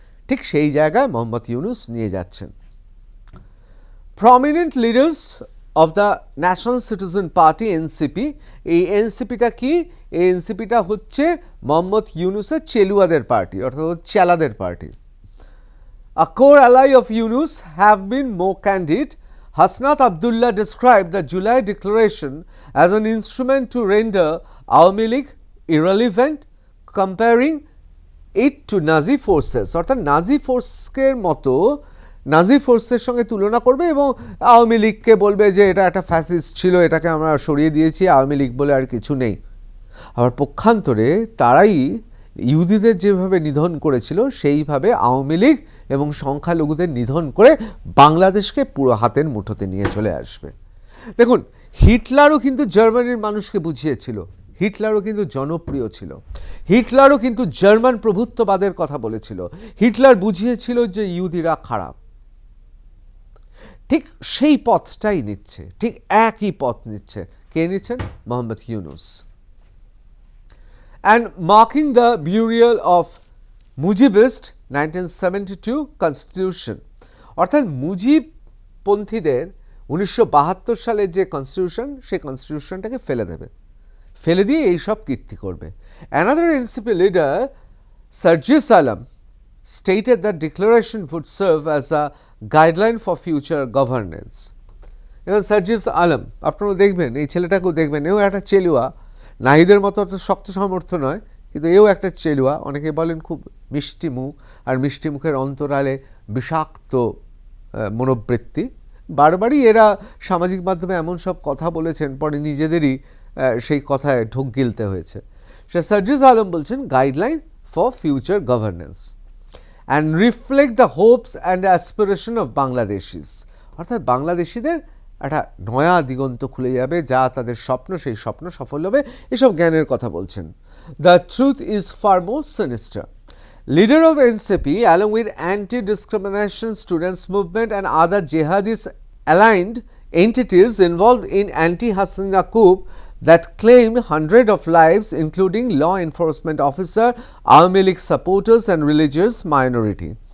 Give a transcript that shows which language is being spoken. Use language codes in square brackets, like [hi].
[bn] ঠিক সেই জায়গায় মোহাম্মদ ইউনূস নিয়ে যাচ্ছেন। [en] Prominent leaders of the national citizen party NCP. [bn] এই এনসিপিটা কি? এই এনসিপিটা হচ্ছে মোহাম্মদ ইউনূসের চেলুয়াদের পার্টি, অর্থাৎ চেলাদের party. [en] A core ally of Yunus have been more candid. Hasnat Abdullah described the July declaration as an instrument to render Awami League irrelevant, comparing it to Nazi forces. [bn] অর্থাৎ নাজি ফোর্সের মতো, নাজি ফোর্সের সঙ্গে তুলনা করবে এবং আওয়ামী লীগকে বলবে যে এটা একটা ফ্যাসিস্ট ছিল, এটাকে আমরা সরিয়ে দিয়েছি, আওয়ামী লীগ বলে আর কিছু নেই। আবার পক্ষান্তরে তারাই ইহুদিদের যেভাবে নিধন করেছিল সেইভাবে আওয়ামী লীগ এবং সংখ্যালঘুদের নিধন করে বাংলাদেশকে পুরো হাতের মুঠোতে নিয়ে চলে আসবে। দেখুন, হিটলারও কিন্তু জার্মানির মানুষকে বুঝিয়েছিল, হিটলারও কিন্তু জনপ্রিয় ছিল, হিটলারও কিন্তু জার্মান প্রভুত্ববাদের কথা বলেছিল, হিটলার বুঝিয়েছিল যে ইহুদিরা খারাপ। ঠিক সেই পথটাই নিচ্ছে, ঠিক একই পথ নিচ্ছে। কে নিচ্ছেন? Mohammad Yunus. [en] And marking the burial of Mujibist 1972 constitution, [bn] অর্থাৎ মুজিবপন্থীদের 1972 সালের যে কনস্টিটিউশন, সেই কনস্টিটিউশনটাকে ফেলে দেবে, ফেলে দিয়ে এইসব কীর্তি করবে। [en] Another NCP leader, Sarjis Alam, stated that declaration would serve as a guideline for future governance. [bn] এবং সার্জিস আলম, আপনারা দেখবেন, এই ছেলেটাকেও দেখবেন, এও একটা চেলুয়া, নাহিদের মতো অত শক্ত সামর্থ্য নয়, কিন্তু এও একটা চেলুয়া। অনেকে বলেন খুব মিষ্টি মুখ, আর মিষ্টি মুখের অন্তরালে বিষাক্ত মনোবৃত্তি। বারবারই এরা সামাজিক মাধ্যমে এমন সব কথা বলেছেন, পরে নিজেদেরই সেই কথায় ঢোক গিলতে হয়েছে। সে সার্জিস আলম বলছেন [en] guideline for future governance and reflect the hopes and aspiration of Bangladeshis, [bn] অর্থাৎ বাংলাদেশিদের একটা নয়া দিগন্ত খুলে যাবে, যা তাদের স্বপ্ন, সেই স্বপ্ন সফল হবে, এসব জ্ঞানের কথা বলছেন। [en] The truth is far more sinister. Leader of NCP, along with anti-discrimination students movement and other jihadist aligned entities involved in anti-Hasina coup that claimed hundreds of lives, including law enforcement officer, Awami League supporters and religious minority.